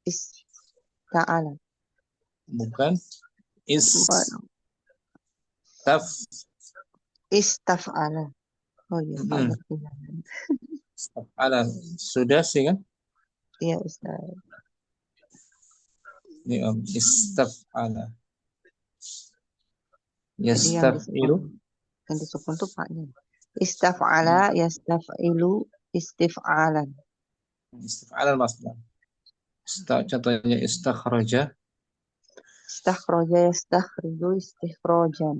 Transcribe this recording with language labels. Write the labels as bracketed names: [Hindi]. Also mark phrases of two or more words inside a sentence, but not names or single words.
[Indonesian] Bukan. Istaf'ala. Oh iya, Istaf'ala. Sudah sih kan? Iya, Ustaz. Ini istaf'ala. Yastaf'ilu. Yang disukun tuh paknya. [Arabic] استفعل يستفعل استفعالا. استفعالا مصدر. [Indonesian] Contohnya istakhraja. [Arabic] استخرج يستخرج استخراجا.